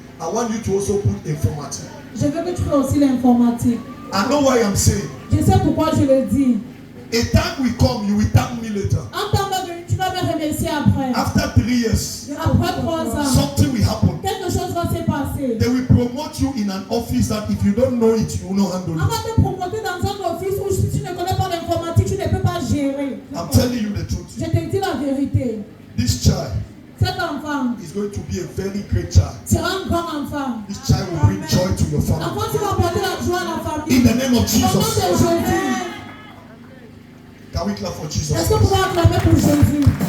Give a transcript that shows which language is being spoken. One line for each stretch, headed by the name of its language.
English: I want you to also put informatique.
French: Je veux que tu fasses aussi l'informatique.
English: I know why I'm saying.
French: Je sais pourquoi je le dis.
English: A time will come, you will thank me later.
French: En temps venu, tu vas me remercier après.
English: After 3 years,
French: Après 3 ans,
English: something will happen.
French: quelque chose va se passer.
English: They will promote you in an office that if you don't know it, you will not handle
French: On
English: it.
French: va te promoter dans un office où si tu ne connais pas l'informatique, tu ne peux pas gérer.
English: I'm telling you the truth.
French: Je te dis la vérité.
English: This child
French: Cet enfant
English: is going to be a very great child.
French: sera un grand enfant.
English: This child will bring joy to your family.
French: L'enfant qui va apporter la joie à la famille.
English: In the name of
French: Au nom de
English: Jesus.
French: Jésus.
English: Can we clap for Jesus?
French: Est-ce que vous pouvez acclamer pour Jésus?